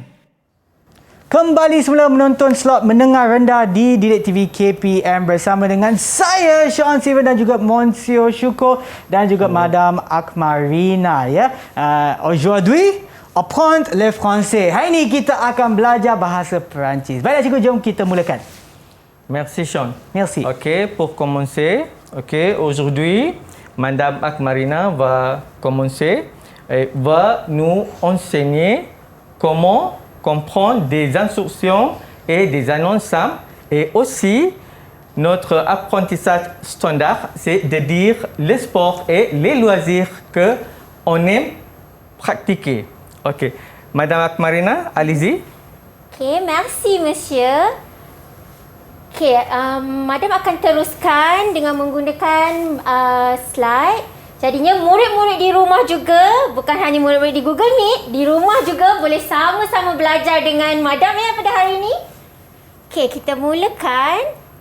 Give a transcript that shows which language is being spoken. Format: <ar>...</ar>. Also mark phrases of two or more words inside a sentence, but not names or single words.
<ms>Kembali semula menonton slot menengah rendah di Didik TV KPM bersama dengan saya, Sean Steven dan juga Monsieur Syukur dan juga Madam Akmarina. Ya.</ms> <fr>Aujourd'hui, apprendre le français.</fr> <ms>Hari ini kita akan belajar bahasa Perancis. Baiklah cikgu, jom kita mulakan.</ms> <fr>Merci Sean. Merci. Ok, pour commencer, aujourd'hui, Madame Akmarina va commencer et va nous enseigner comment comprendre des instructions et des annonces simples. Et aussi, notre apprentissage standard, c'est de dire les sports et les loisirs qu'on aime pratiquer. Ok, Madame Akmarina, allez-y. Okey, merci monsieur.</fr> <ms>Okey, Madam akan teruskan dengan menggunakan slide. Jadinya murid-murid di rumah juga, bukan hanya murid-murid di Google Meet, di rumah juga boleh sama-sama belajar dengan Madam ya pada hari ini. Okey, kita mulakan.</ms>